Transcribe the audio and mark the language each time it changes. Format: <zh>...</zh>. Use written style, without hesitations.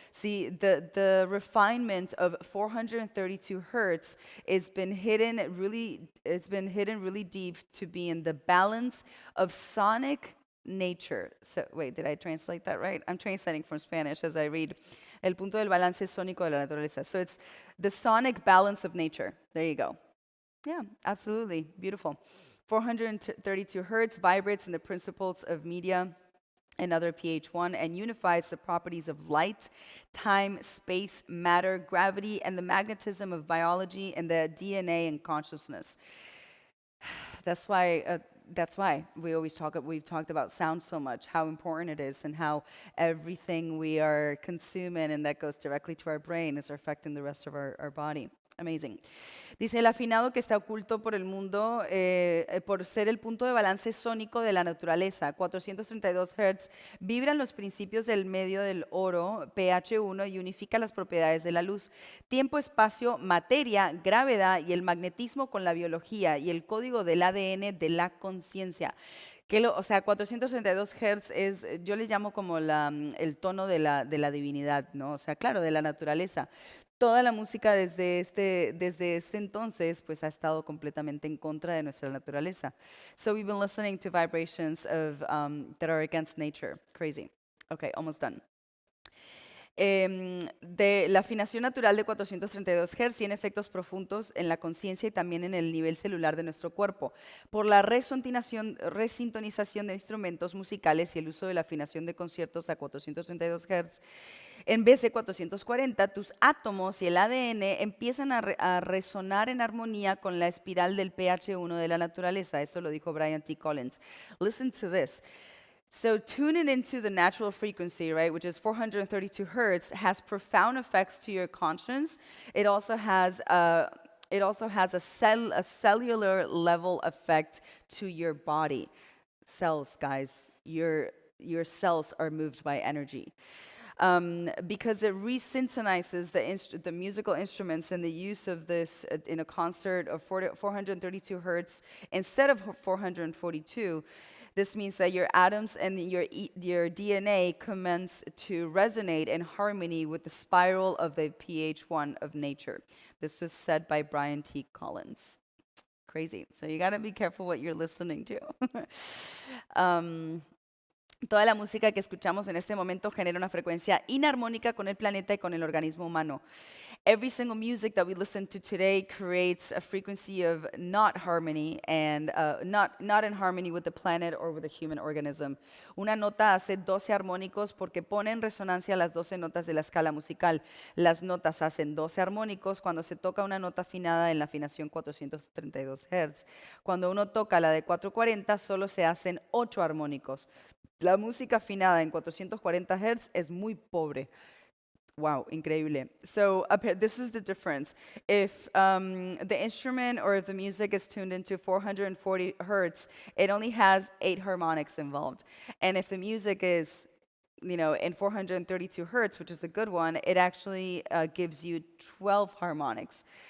<en>See, the refinement of 432 hertz it's been hidden really deep to be in the balance of sonic nature. So, wait, did I translate that right? I'm translating from Spanish as I read.</en> <es>El punto del balance sónico de la naturaleza.</es> <en>So it's the sonic balance of nature. There you go. Yeah, absolutely. Beautiful. 432 hertz vibrates in the principles of media and other pH1 and unifies the properties of light, time, space, matter, gravity, and the magnetism of biology and the DNA and consciousness. That's why we've talked about sound so much, how important it is, and how everything we are consuming and that goes directly to our brain is affecting the rest of our body. Amazing.</en> <es>Dice, el afinado que está oculto por el mundo por ser el punto de balance sónico de la naturaleza, 432 Hz, vibran los principios del medio del oro, pH1, y unifica las propiedades de la luz, tiempo, espacio, materia, gravedad y el magnetismo con la biología y el código del ADN de la conciencia. O sea, 432 Hz es, yo le llamo como el tono de la divinidad, ¿no? O sea, claro, de la naturaleza. Toda la música desde este entonces pues ha estado completamente en contra de nuestra naturaleza.</es> <en>So we've been listening to vibrations of that are against nature. Crazy. Okay, almost done.</en> <es>De la afinación natural de 432 Hz tiene efectos profundos en la conciencia y también en el nivel celular de nuestro cuerpo. Por la resintonización de instrumentos musicales y el uso de la afinación de conciertos a 432 Hz, en vez de 440, tus átomos y el ADN empiezan a resonar en armonía con la espiral del pH1 de la naturaleza. Eso lo dijo Brian T. Collins.</es> <en>Listen to this. So tuning into the natural frequency, right, which is 432 hertz, has profound effects to your conscience. It also has a cellular level effect to your body. Cells, guys, your cells are moved by energy. Because it resynchronizes the musical instruments and the use of this in a concert of 432 hertz instead of 442. This means that your atoms and your DNA commence to resonate in harmony with the spiral of the pH1 of nature. This was said by Brian T. Collins. Crazy. So you got to be careful what you're listening to.</en> <es>Toda la música que escuchamos en este momento genera una frecuencia inarmónica con el planeta y con el organismo humano.</es> <en>Every single music that we listen to today creates a frequency of not harmony and not in harmony with the planet or with the human organism.</en> <es>Una nota hace 12 armónicos porque pone en resonancia las 12 notas de la escala musical. Las notas hacen 12 armónicos cuando se toca una nota afinada en la afinación 432 Hz. Cuando uno toca la de 440, solo se hacen 8 armónicos. La música afinada en 440 Hz es muy pobre. Wow, increíble.</es> <en>So this is the difference. If the instrument or if the music is tuned into 440 Hertz, it only has 8 harmonics involved. And if the music is, in 432 Hertz, which is a good one, it actually gives you 12 harmonics.</en>